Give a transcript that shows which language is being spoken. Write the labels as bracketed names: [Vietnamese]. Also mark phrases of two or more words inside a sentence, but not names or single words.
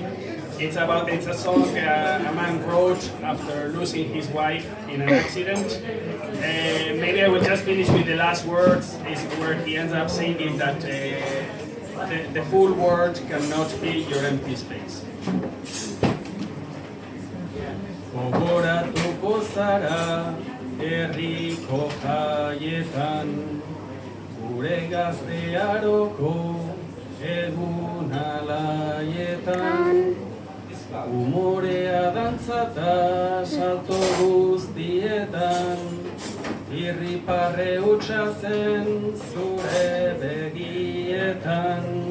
[English] It's a song a man wrote after losing his wife in an accident. Maybe I will just finish with the last words, is where he ends up singing that the full word cannot be your empty space. [Basque] Gogoratuko zara herriko jaietan, gure gaztearoko egun alaietan, umorea dantzata salto guztietan, irriparre hutsa zen zure begietan.